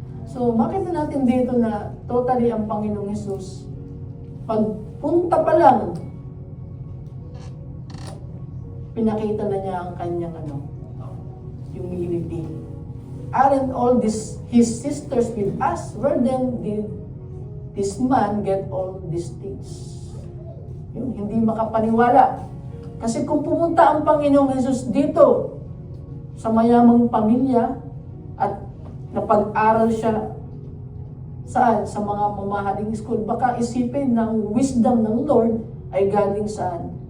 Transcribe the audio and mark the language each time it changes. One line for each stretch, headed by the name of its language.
Filipino: So, makita natin dito na totally ang Panginoong Hesus, pagpunta pa lang, pinakita na niya ang kanyang humility.
English: Aren't all his sisters with us? Where then did this man get all these things?
Filipino: Yun, hindi makapaniwala. Kasi kung pumunta ang Panginoong Hesus dito sa mayamang pamilya at napag-aral siya saan? Sa mga mamahaling school, baka isipin ng wisdom ng Lord ay galing saan?